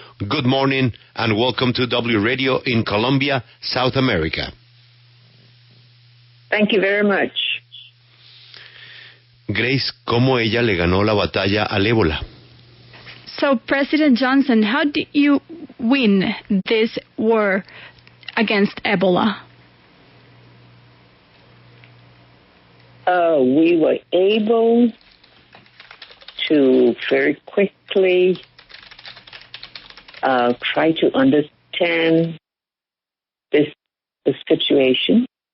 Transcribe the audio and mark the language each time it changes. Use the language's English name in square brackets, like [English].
[English] Good morning and welcome to W Radio in Colombia, South America. Thank you very much. [Spanish] Grace, ¿cómo ella le ganó la batalla al ébola? [English] So, President Johnson, how did you win this war against Ebola? We were able to very quickly try to understand the situation.